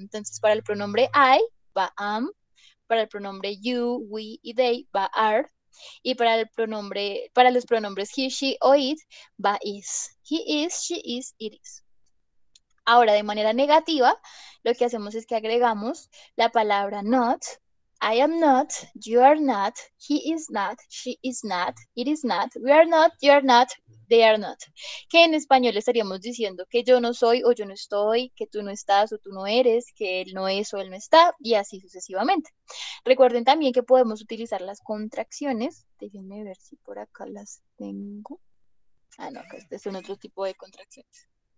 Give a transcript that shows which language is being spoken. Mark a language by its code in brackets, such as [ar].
[es] Entonces, para el pronombre I va am, para el pronombre you, we y they va are, y para los pronombres he, she o it va is. [en] He is, she is, it is. [es] Ahora, de manera negativa, lo que hacemos es que agregamos la palabra not. [en] I am not, you are not, he is not, she is not, it is not, we are not, you are not, they are not. [es] Que en español estaríamos diciendo que yo no soy o yo no estoy, que tú no estás o tú no eres, que él no es o él no está, y así sucesivamente. Recuerden también que podemos utilizar las contracciones. Déjenme ver si por acá las tengo. Ah, no, acá este es un otro tipo de contracciones.